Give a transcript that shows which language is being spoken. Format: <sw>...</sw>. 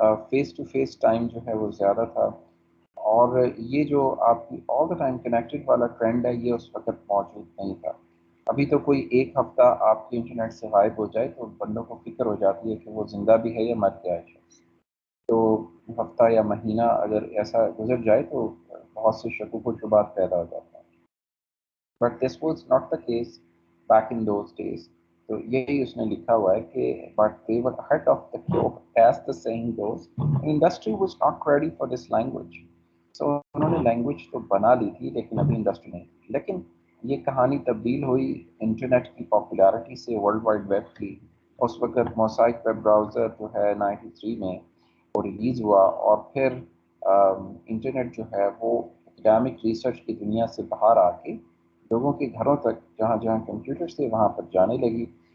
<ur>Face to face time جو ہے وہ زیادہ تھا. اور یہ جو آپ کی</ur> <en>all the time connected</en> <ur>والا ٹرینڈ ہے یہ اس وقت موجود نہیں تھا. ابھی تو کوئی ایک ہفتہ آپ کے انٹرنیٹ سے غائب ہو جائے تو بندوں کو فکر ہو جاتی ہے کہ وہ زندہ بھی ہے یا مر گیا ہے شخص. تو ہفتہ یا مہینہ اگر ایسا گزر جائے تو بہت سے شکوک و شبہات پیدا ہو جاتا ہے.</ur> <en>But this was not the case back in those days.</en> <ur>تو یہی اس نے لکھا ہوا ہے کہ but</ur> <en>they were ahead of the curve, as the saying goes, industry was not ready for this language.</en> <ur>سو انہوں نے لینگویج تو بنا لی تھی لیکن ابھی انڈسٹری نہیں تھی. لیکن یہ کہانی تبدیل ہوئی انٹرنیٹ کی پاپولیرٹی سے ورلڈ وائڈ ویب کی. اس وقت موسائک ویب براؤزر جو ہے 93 میں وہ ریلیز ہوا، اور پھر انٹرنیٹ جو ہے وہ اکیڈیمک ریسرچ کی دنیا سے باہر آ کے لوگوں کے گھروں تک جہاں جہاں کمپیوٹرز تھے وہاں پر جانے لگی.</ur>